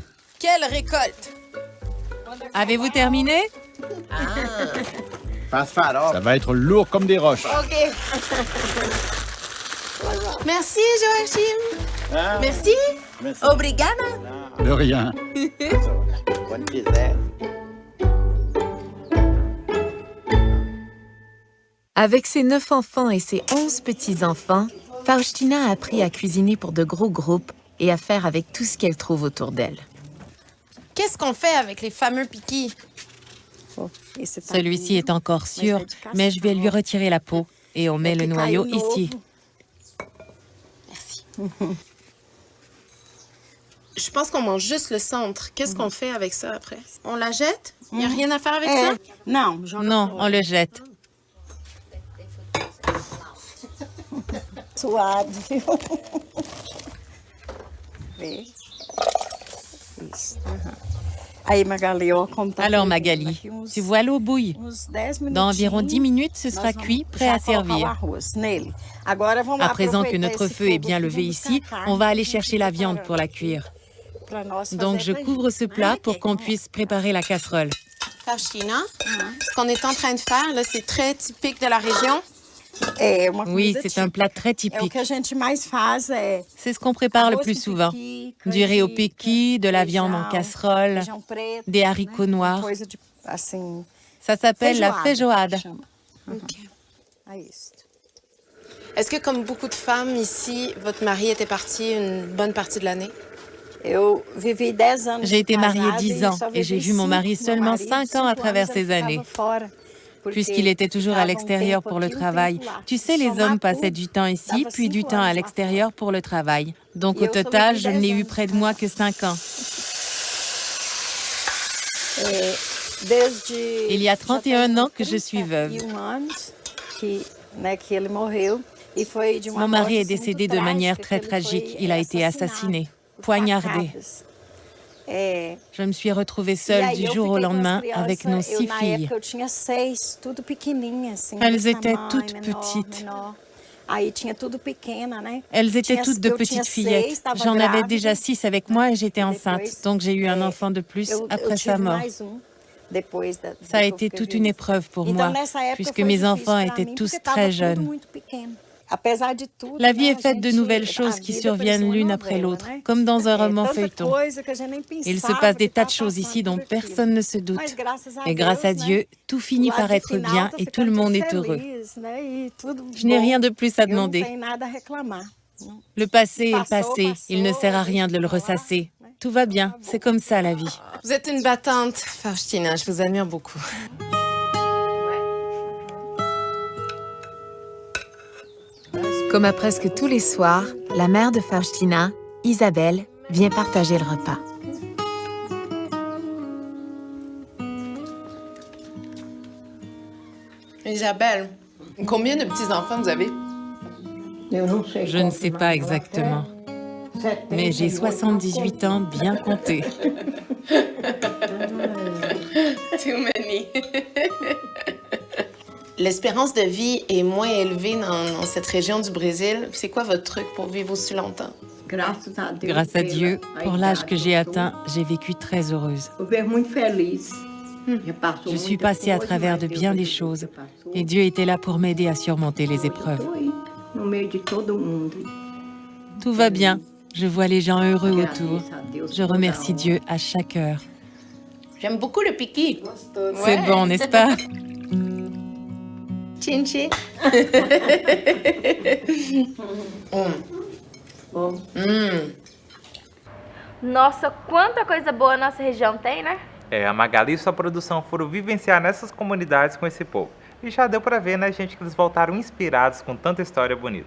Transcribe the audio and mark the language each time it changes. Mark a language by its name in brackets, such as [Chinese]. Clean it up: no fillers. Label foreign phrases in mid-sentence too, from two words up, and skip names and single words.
[French] Quelle récolte! Avez-vous terminé? Ça va être lourd comme des roches. OK. Merci, Joachim. Merci. Obrigada. De De rien. [Portuguese] Quando quiser. [French] Avec ses 9 enfants et ses 11 petits-enfants, Faustina a appris à cuisiner pour de gros groupes et à faire avec tout ce qu'elle trouve autour d'elle. Qu'est-ce qu'on fait avec les fameux piquis? Celui-ci est encore sûr, mais je vais lui retirer la peau et on met le noyau ici. Merci. Je pense qu'on mange juste le centre. Qu'est-ce qu'on fait avec ça après? On la jette? Il n'y a rien à faire avec ça? [Portuguese] Não, [French] Non, on le jette. [Portuguese] Suado, viu? Vê. Isso. Aí, Magali, ó, como tá [French] Alors [Portuguese] fervendo Magali, aqui, uns- [French] tu vois l'eau bouille. [Portuguese] uns 10 [French] Dans environ 10 minutes, ce sera [Portuguese] nós vamos [French] cuit, prêt [Portuguese] já [French] à [Portuguese] colocar o [French] servir. [Portuguese] arroz nele. Agora vamos [French] À présent que [Portuguese] aproveitar [French] notre [Portuguese] esse [French] feu est [Portuguese] fogo [French] bien [Portuguese] aqui, [French] levé [Portuguese] vamos [French] ici, [Portuguese] buscar a carne [French] on va aller [Portuguese] que a gente [French] chercher la [Portuguese] tá [French] viande pour la [Portuguese] preparando [French] cuire. [Portuguese] pra nós [French] Donc je [Portuguese] fazer pra [French] couvre [Portuguese] gente. [French] ce plat pour qu'on puisse préparer la casserole. Faustina, ce qu'on est en train de faire, là, c'est très typique de la région. [Portuguese] É uma [French] Oui, [Portuguese] comida [French] c'est un [Portuguese] típica. [French] plat très [Portuguese] É o [French] typique. [Portuguese] que a gente mais faz, é [French] C'est ce qu'on prépare le [Portuguese] arroz [French] plus [Portuguese] com [French] souvent. [Portuguese] piqui, [French] Du riz au [Portuguese] canjica, [French] piqui, de la viande en [Portuguese] feijão, [French] casserole, [Portuguese] feijão preto, [French] des haricots [Portuguese] né? [French] noirs. [Portuguese] Coisa de, assim, [French] Ça s'appelle la [Portuguese] feijoada, [French] feijoada. [Portuguese] chama. É isso. [French] Est-ce que, comme beaucoup de femmes ici, votre mari était parti une bonne partie de l'année? [Portuguese] Eu vivi 10 anos [French] J'ai été [Portuguese] de [French] mariée [Portuguese] casada [French] 10 [Portuguese] e [French] ans [Portuguese] só [French] et j'ai [Portuguese] vivi [French] vu mon mari [Portuguese] 5. [French] seulement [Portuguese] Meu marido, [French] 5 ans à [Portuguese] 5 [French] travers [Portuguese] anos, [French] ces [Portuguese] ele ficava [French] années. [Portuguese] fora, porque [French] Puisqu'il était toujours à [Portuguese] ficava [French] l'extérieur [Portuguese] tempo [French] pour le [Portuguese] aqui, [French] travail. [Portuguese] tempo lá. [French] Tu sais, les [Portuguese] Somar [French] hommes passaient [Portuguese] tudo, [French] du temps ici, [Portuguese] dava [French] puis du [Portuguese] 5 [French] temps à [Portuguese] anos lá [French] l'extérieur pour le travail. Donc Et au [Portuguese] eu só [French] total, [Portuguese] vivi [French] je [Portuguese] 10 [French] n'ai eu [Portuguese] anos [French] près de [Portuguese] de [French] moi que 5 ans. [Portuguese] Desde [French] Il y a [Portuguese] já [French] 31 [Portuguese] tem [French] ans que je suis veuve. [Portuguese] 31 anos que, né, que ele morreu e foi de uma [French] Mon mari [Portuguese] morte, [French] est [Portuguese] assim, [French] décédé [Portuguese] muito [French] de manière [Portuguese] trágica, [French] très [Portuguese] que ele [French] tragique. [Portuguese] foi [French] Il a été [Portuguese] assassinado [French] assassiné, [Portuguese] por [French] poignardé. [Portuguese] facadas. É, [French] Je me suis retrouvée [Portuguese] e [French] seule [Portuguese] aí [French] du [Portuguese] eu [French] jour au [Portuguese] fiquei com as [French] lendemain [Portuguese] crianças, [French] avec nos 6 [Portuguese] na [French] filles. [Portuguese] época eu tinha 6, tudo pequenininha, assim. [French] Elles [Portuguese] desse [French] étaient [Portuguese] tamanho, [French] toutes [Portuguese] menor, [French] petites. [Portuguese] menor. Aí tinha tudo pequena, né? [French] Elles étaient [Portuguese] Tinha- [French] toutes de [Portuguese] eu tinha [French] petites [Portuguese] 6, [French] fillettes. [Portuguese] tava [French] J'en avais [Portuguese] grávida. [French] déjà 6 avec moi et j'étais [Portuguese] E [French] enceinte. [Portuguese] depois, [French] Donc j'ai eu un [Portuguese] é, [French] enfant de plus [Portuguese] eu [French] après [Portuguese] tive [French] sa mort. [Portuguese] mais depois da, [French] Ça a [Portuguese] depois [French] été [Portuguese] que eu [French] toute [Portuguese] vi [French] une [Portuguese] isso. [French] épreuve pour [Portuguese] Então, [French] moi, [Portuguese] nessa época [French] puisque [Portuguese] foi [French] mes [Portuguese] difícil [French] enfants [Portuguese] pra [French] étaient [Portuguese] mim, [French] tous [Portuguese] porque tava [French] très [Portuguese] tudo [French] jeunes. [Portuguese] muito pequeno. Apesar de tudo, [French] La vie [Portuguese] né, [French] est faite de [Portuguese] a gente- [French] nouvelles [Portuguese] a [French] choses qui [Portuguese] vida [French] surviennent [Portuguese] parecia uma [French] l'une après [Portuguese] novela, [French] l'autre, [Portuguese] né? [French] comme dans un [Portuguese] É, [French] roman [Portuguese] tanta [French] feuilleton. [Portuguese] coisa que a gente nem [French] Il se [Portuguese] pensava [French] passe des [Portuguese] que [French] tas de [Portuguese] tava [French] choses [Portuguese] passando [French] ici dont [Portuguese] por aquilo. [French] personne ne se doute. [Portuguese] Mas graças a [French] Et grâce à [Portuguese] Deus, [French] Dieu, [Portuguese] né, [French] tout finit [Portuguese] o [French] par [Portuguese] lado [French] être [Portuguese] final [French] bien [Portuguese] tá [French] et tout le [Portuguese] ficando [French] monde [Portuguese] tudo [French] est heureux. [Portuguese] feliz, né, e tudo [French] Je n'ai [Portuguese] bom. [French] rien de plus à [Portuguese] Eu não [French] demander. [Portuguese] tenho nada a reclamar. [French] Le passé est le [Portuguese] Passou, [French] passé, il ne sert à rien de le [Portuguese] passou, [French] ressasser. Tout va bien, c'est comme ça la vie. Vous êtes une battante, Faustina. Je vous admire beaucoup. Comme à presque tous les soirs, la mère de Faustina, Isabelle, vient partager le repas. Isabelle, combien de petits-enfants vous avez? Je ne sais pas exactement, mais j'ai 78 ans bien comptés. [English] Too many. [French] L'espérance de vie est moins élevée dans cette région du Brésil. C'est quoi votre truc pour vivre aussi longtemps? Grâce à Dieu, pour l'âge que j'ai atteint, j'ai vécu très heureuse. Je suis passée à travers de bien des choses et Dieu était là pour m'aider à surmonter les épreuves. Tout va bien, je vois les gens heureux autour. Je remercie Dieu à chaque heure. J'aime beaucoup le piqui. C'est bon, n'est-ce pas? Tchin tchin. [Portuguese] Nossa, quanta coisa boa a nossa região tem, né? A Magali e sua produção foram vivenciar nessas comunidades com esse povo. E já deu pra ver, né, gente, que eles voltaram inspirados com tanta história bonita.